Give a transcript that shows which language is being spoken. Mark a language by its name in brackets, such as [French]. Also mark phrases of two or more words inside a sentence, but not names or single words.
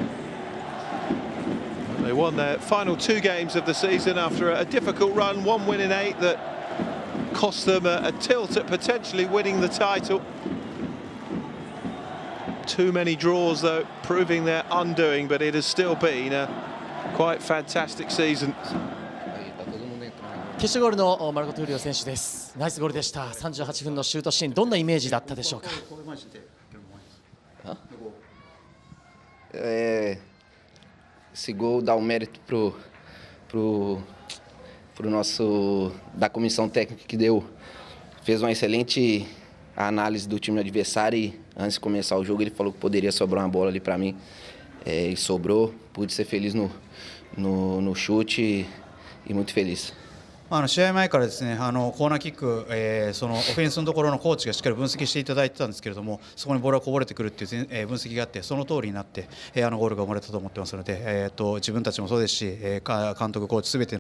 [English] They won their final 2 games of the season after a difficult run, 1 win in 8 that cost them a tilt at potentially winning the title. Too many draws, though, proving their undoing, but it has still been a quite fantastic season. [Japanese] 決勝ゴールのマルコ・トゥーリオ選手です。ナイスゴールでした。38分のシュートシーン、どんなイメージだったでしょうか。 [Portuguese] Esse gol dá o mérito pro nosso da comissão técnica que fez uma excelente análise do time adversário e antes de começar o jogo ele falou que poderia sobrar uma bola ali para mim e sobrou. Pude ser feliz no chute e muito feliz. [Japanese] 試合前からですね、コーナーキック、そのオフェンスのところのコーチがしっかり分析していただいてたんですけれども、そこにボールがこぼれてくるっていう、分析があって、その通りになって、ゴールが生まれたと思ってますので、自分たちもそうですし、監督、コーチすべて